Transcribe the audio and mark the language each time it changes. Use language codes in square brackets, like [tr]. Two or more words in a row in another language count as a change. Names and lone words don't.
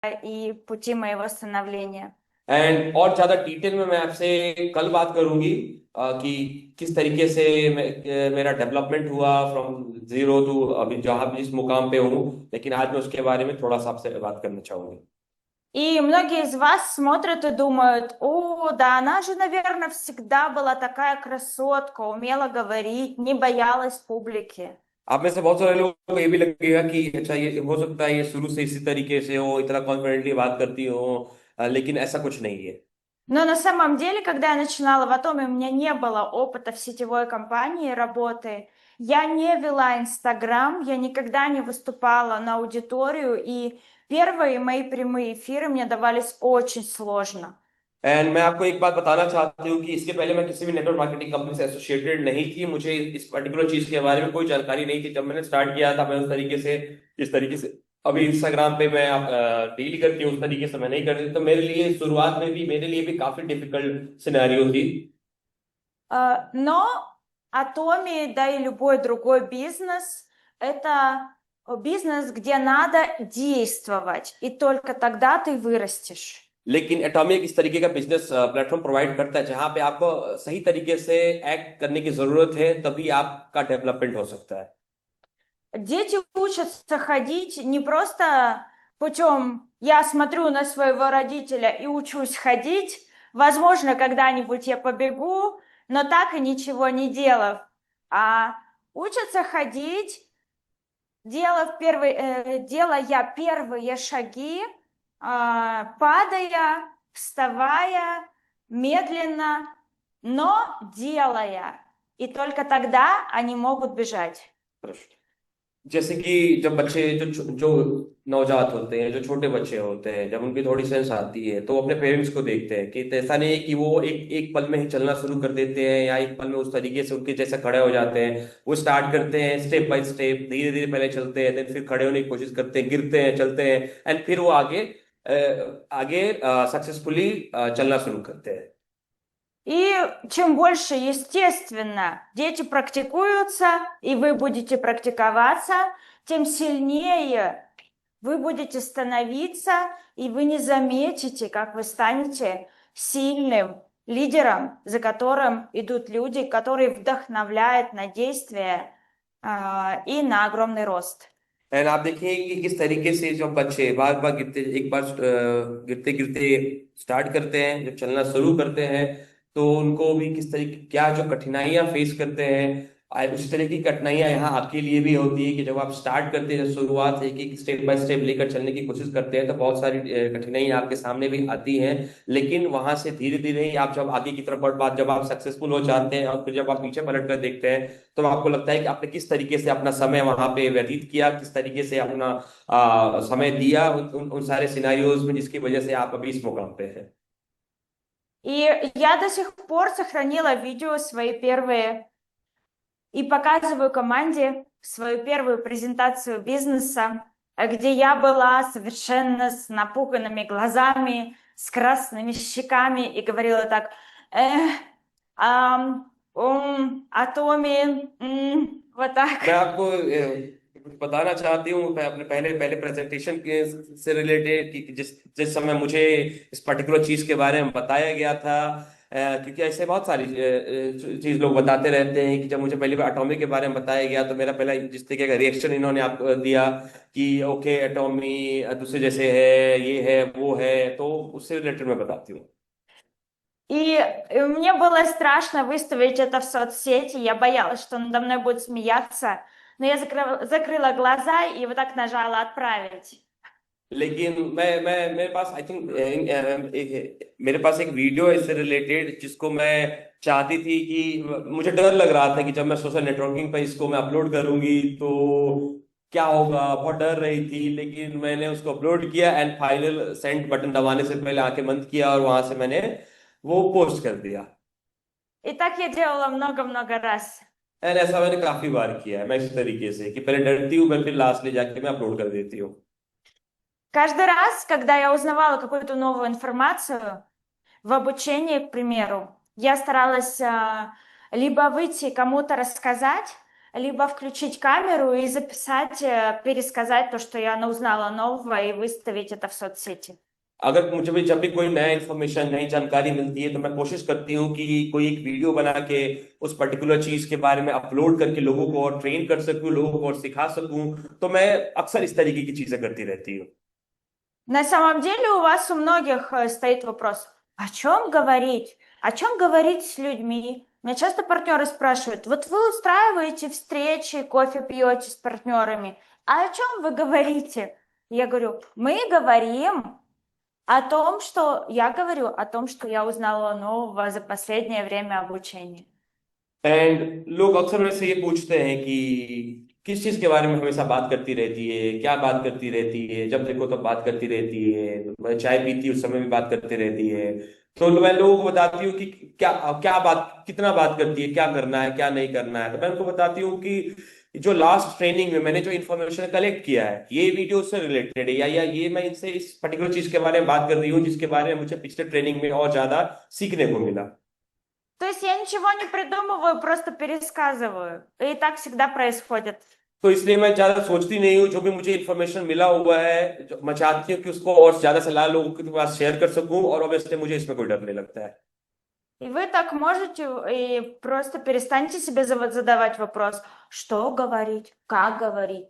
[ru] и пути моего становления. [hi] एंड और ज्यादा डिटेल में मैं आपसे कल बात करूंगी कि किस तरीके से मेरा डेवलपमेंट हुआ [en] from zero to [hi] अभी जहां जिस मुकाम पे हूँ। लेकिन आज मैं उसके बारे में थोड़ा सा आपसे बात करना चाहूंगी। [ru] И многие из вас смотрят и думают, о, да она же, наверное, всегда была такая красотка, умела говорить, не боялась публики. [hi] आप में से बहुत सारे लोगों को ये भी लगेगा कि अच्छा ये हो सकता है ये शुरू से इसी तरीके से हो, इतना कॉन्फिडेंटली बात करती हो। लेकिन ऐसा कुछ नहीं है। [ru] Но на самом деле, когда я начинала в Атоме, у меня не было опыта в сетевой компании работы. Я не вела Инстаграм, я никогда не выступала на аудиторию, и первые мои прямые эфиры мне давались очень сложно. [hi] एंड मैं आपको एक बात बताना चाहती हूँ कि इसके पहले मैं किसी भी [en] network marketing company [hi] से एसोसिएटेड नहीं थी। मुझे इस पर्टिकुलर चीज के बारे में कोई जानकारी नहीं थी। जब मैंने स्टार्ट किया था मैं उस तरीके से इस तरीके से अभी इंस्टाग्राम पे मैं डील करती हूँ उस तरीके से मैं नहीं करती। तो मेरे लिए शुरुआत में भी मेरे लिए भी काफी [en] difficult scenario [hi] थी। [ru] Но Atomi, да и любой другой бизнес, это бизнес, где надо действовать, и только тогда ты вырастешь. [hi] लेकिन एटॉमिक इस तरीके का [en] business platform provide [hi] करता है जहां पे आपको सही तरीके से एक्ट करने की जरूरत है, तभी आपका डेवलपमेंट हो सकता है। [ru] Дети учатся ходить не просто путем «я смотрю на своего родителя и учусь ходить», возможно, когда-нибудь я побегу, но так и ничего не делав, а учатся ходить, делая первые шаги, падая, вставая, медленно, но делая. И только тогда они могут бежать. [hi] जैसे कि जब बच्चे जो नवजात होते हैं, जो छोटे बच्चे होते हैं, जब उनकी थोड़ी सेंस आती है तो वो अपने पेरेंट्स को देखते हैं कि ऐसा नहीं है कि वो एक एक पल में ही चलना शुरू कर देते हैं या एक पल में उस तरीके से उनके जैसे खड़े हो जाते हैं। वो स्टार्ट करते हैं [en] step by step, [hi] धीरे धीरे पहले चलते हैं, देन फिर खड़े होने की कोशिश करते हैं, गिरते हैं, चलते हैं, एंड फिर वो आगे सक्सेसफुली चलना शुरू करते हैं। [ru] И чем больше, естественно, дети практикуются, и вы будете практиковаться, тем сильнее вы будете становиться, и вы не заметите, как вы станете сильным лидером, за которым идут люди, которые вдохновляют на действие, и на огромный рост. [hi] एंड आप देखिए कि किस तरीके से जब बच्चे बार बार गिरते एक बार गिरते गिरते स्टार्ट करते हैं, जब चलना शुरू करते हैं, तो उनको भी किस तरीके क्या जो कठिनाइयां फेस करते हैं। उसी तरह की कठिनाइयां यहाँ आपके लिए भी होती है कि जब आप स्टार्ट करते हैं, जब शुरुआत है कि [en] step by step [hi] लेकर चलने की कोशिश करते हैं, तो बहुत सारी कठिनाइयां आपके सामने भी आती हैं। लेकिन वहां से धीरे धीरे ही आप जब आगे की तरफ बढ़ बात जब आप सक्सेसफुल हो जाते हैं और फिर जब आप पीछे पलट कर देखते हैं, तो आपको लगता है कि आपने किस तरीके से अपना समय वहां पे व्यतीत किया, किस तरीके से अपना समय दिया उन सारे सिनारियोज में, जिसकी वजह से आप अभी इस मुकाम पे हैं। [ru] И я до сих пор сохранила видео свои первые и показываю команде свою первую презентацию бизнеса, где я была совершенно с напуганными глазами, с красными щеками и говорила так, Атоми, вот [hi] मैं [ru] так. [hi] आपको कुछ बताना चाहती हूँ। मैं अपने पहले पहले प्रेजेंटेशन के से रिलेटेड कि जिस जिस समय मुझे इस पर्टिकुलर चीज के बारे में बताया गया था, क्योंकि ऐसे बहुत सारी चीज लोग बताते रहते हैं कि जब मुझे पहली बार एटॉमी के बारे में बताया गया तो मेरा पहला जिस तरीके का रिएक्शन इन्होंने आपको दिया कि ओके एटॉमी दूसरे जैसे है, ये है वो है, तो उससे रिलेटेड मैं बताती हूँ। [ru] И мне было страшно выставить это в соцсети, я боялась, что надо мной будут смеяться, но я закрыла глаза и вот так нажала «Отправить». [hi] लेकिन मैं मेरे पास [en] I think [hi] मेरे पास एक वीडियो है इससे रिलेटेड जिसको मैं चाहती थी कि मुझे डर लग रहा था कि जब मैं [en] social networking [hi] पर इसको मैं अपलोड करूंगी तो क्या होगा, बहुत डर रही थी। लेकिन मैंने उसको अपलोड किया [en] and final send button [hi] दबाने से पहले आंखें बंद किया और वहां से मैंने वो पोस्ट कर दिया। [ru] И так я делала много-много раз. [hi] एंड ऐसा मैंने काफी बार किया है। मैं इस तरीके से कि पहले डरती हूँ, मैं फिर लास्ट ले जाके मैं अपलोड कर देती हूँ। [ru] Каждый раз, когда я узнавала какую-то новую информацию в обучении, к примеру, я старалась либо выйти кому-то рассказать, либо включить камеру и записать, пересказать то, что я узнала нового, и выставить это в соцсети. [hi] अगर मुझे भी जब भी कोई नया इन्फॉर्मेशन नई जानकारी मिलती है तो मैं कोशिश करती हूँ कि कोई एक वीडियो बना के उस पर्टिकुलर चीज के बारे में अपलोड करके लोगों को और ट्रेन कर सकूं, लोगों को और सिखा सकूं। तो मैं अक्सर इस तरीके की चीजें करती रहती हूँ। [ru] На самом деле у вас у многих стоит вопрос, о чем говорить? О чем говорить с людьми? Меня часто партнеры спрашивают, вот вы устраиваете встречи, кофе пьете с партнерами, а о чем вы говорите? Я говорю, мы говорим о том, что я говорю о том, что я узнала нового за последнее время обучения. [hi] एंड लोग अक्सर मेरे से ये पूछते हैं कि किस चीज के बारे में हमेशा बात करती रहती है, क्या बात करती रहती है, जब देखो तब बात करती रहती है, मैं चाय पीती उस समय भी बात करती रहती है। तो मैं लोगों को बताती हूँ कि क्या क्या बात कितना बात करती है, क्या करना है क्या नहीं करना है। तो मैं उनको बताती हूँ कि जो लास्ट ट्रेनिंग में मैंने जो [en] information collect [hi] किया है ये वीडियो से रिलेटेड है, या ये मैं इनसे इस पर्टिकुलर चीज के बारे में बात कर रही हूँ जिसके बारे में मुझे पिछले ट्रेनिंग में और ज्यादा सीखने को मिला। [ru] То есть я ничего не придумываю, просто пересказываю. И так всегда происходит. [hi] तो इसलिए मैं ज्यादा सोचती नहीं हूँ, जो भी मुझे इन्फॉर्मेशन मिला हुआ है मैं चाहती हूँ कि उसको और ज्यादा से ज्यादा लोगों के पास शेयर कर सकूं, और ऑब्वियसली मुझे इसमें कोई डर नहीं लगता है। [ru] И вы так можете, и просто перестаньте себе задавать вопрос, что говорить, как говорить.